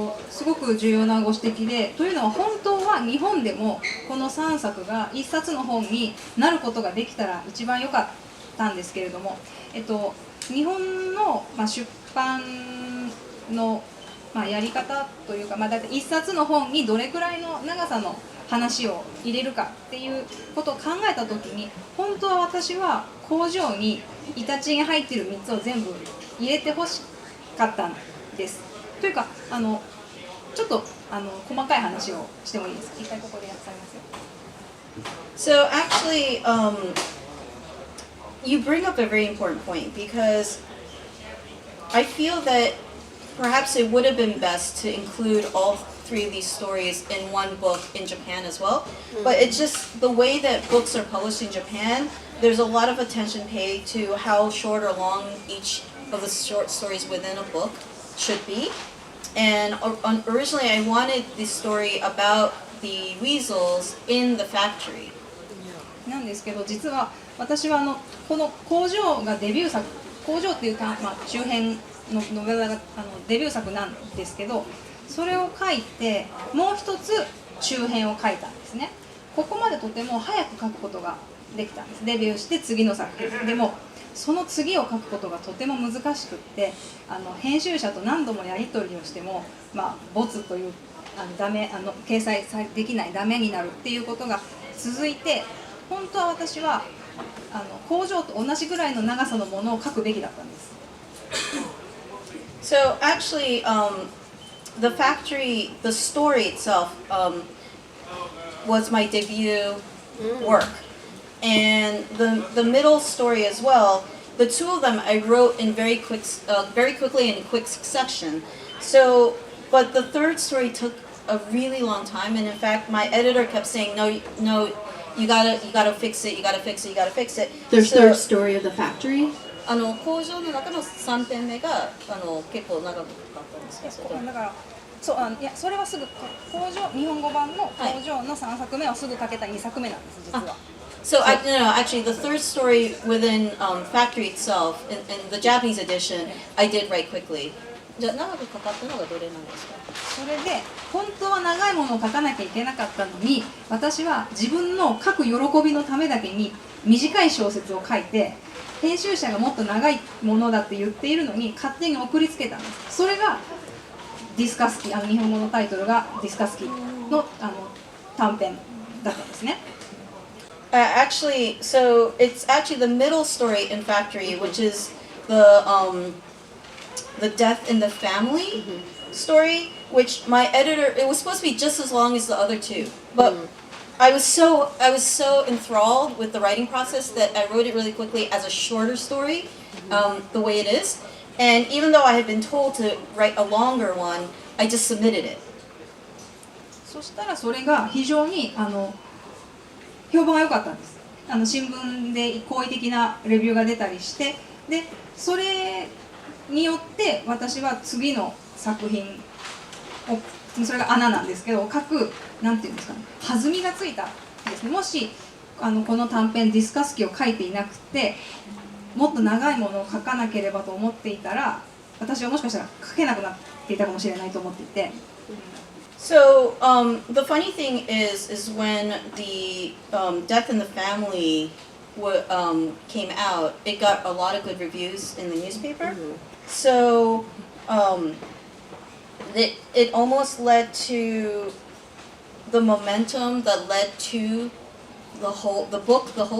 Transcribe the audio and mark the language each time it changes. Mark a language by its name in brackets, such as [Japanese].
[Japanese] すごく重要なご指摘で、というのは本当は日本でもこの3作が1冊の本になることができたら一番良かったんですけれども、日本の出版のやり方というか、だいたい1冊の本にどれくらいの長さの話を入れるかっていうことを考えたときに、本当は私は工場にイタチが入っている3つを全部入れてほしかったんです。というかちょっと細かい話をしてもいいですか？一回ここでやってますよ。 [English] So actually, you bring up a very important point because I feel that perhaps it would have been best to include all 3 of these stories in one book in Japan as well. But it's just the way that books are published in Japan, there's a lot of attention paid to how short or long each of the short stories within a book should be. And originally I wanted this story about the weasels in the factory. [Japanese] なんですけど、実は私はこの工場がデビュー作、工場っていうか、中編のノベラがデビュー作なんですけど、それを書いてもう一つ中編を書いたんですね。ここまでとても早く書くことができたんです。デビューして次の作品でもその次を書くことがとても難しくって、編集者と何度もやり取りをしても、ボツというダメ掲載できないダメになるっていうことが続いて、本当は私は工場と同じぐらいの長さのものを書くべきだったんです。 [English] So actually, the factory, the story itself was my debut work. And the middle story as well, the two of them I wrote in very quickly in quick succession. So, but the third story took a really long time, and in fact, my editor kept saying, "No, no, you gotta fix it, you gotta fix it, you gotta fix it." The third story of the factory? [Japanese] 工場の中の3編目が結構長くかかったんですけど。だからいやそれはすぐ日本語版の工場の3作目はすぐ書けた2作目なんです実は。 [English] So actually, the third story within Factory itself, in the Japanese edition, I did write quickly. [Japanese] じゃあ長くかかったのがどれなんですか？それで本当は長いものを書かなきゃいけなかったのに、私は自分の書く喜びのためだけに短い小説を書いて、編集者がもっと長いものだって言っているのに勝手に送りつけたんです。それがディスカスキー、日本語のタイトルがディスカスキーの短編だったんですね。 [English] Actually, so it's actually the middle story in Factory, which is the death in the family story, which my editor, it was supposed to be just as long as the other two, but I was so enthralled with the writing process that I wrote it really quickly as a shorter story, the way it is. And even though I had been told to write a longer one, I just submitted it. [Japanese] そしたらそれが非常に評判が良かったんです。新聞で好意的なレビューが出たりして、でそれによって私は次の作品を、それが穴なんですけど、書くなんていうんですかね、弾みがついたんですね。もしこの短編ディスカスキーを書いていなくて、もっと長いものを書かなければと思っていたら、私はもしかしたら書けなくなっていたかもしれないと思っていて。 [English] So the funny thing is when the Death in the Family came out, it got a lot of good reviews in the newspaper. So it almost led to the momentum that led to the book.